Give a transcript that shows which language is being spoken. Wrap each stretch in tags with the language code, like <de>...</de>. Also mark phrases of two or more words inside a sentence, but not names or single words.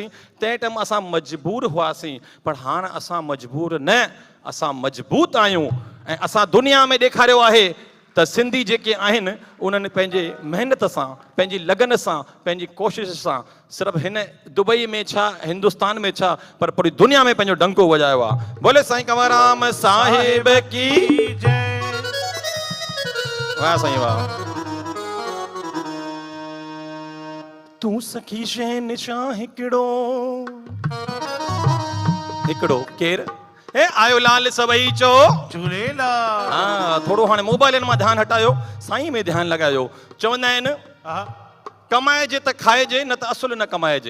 <sd>तंहिं टाइम असां मजबूर हुआसीं, पर हाणे असां मजबूर न, असां मजबूत आहियूं। ऐं असां दुनिया में ॾेखारियो आहे त सिंधी जेके आहिनि उन्हनि पंहिंजे महिनत सां, पंहिंजी लगन सां, पंहिंजी कोशिश सां, सिर्फ़ु हिन दुबई में छा, हिंदुस्तान में छा, पर पूरी दुनिया में पंहिंजो डंको वॼायो आहे।</sd> <hi>बोले साईं कंवरराम साहिब की जय।</hi> <sd>वाह साईं वाह। तू सखी शहन शाह हिकिड़ो हिकिड़ो केर ए आयो लाल सभई चो झूलेलाल। हाँ, थोड़ो हाणे मोबाइलनि मां ध्यानु हटायो, साईं में ध्यानु लॻायो। चवंदा आहिनि हा, कमाइजे त खाइजे, न त असुल न कमाइजे।</sd>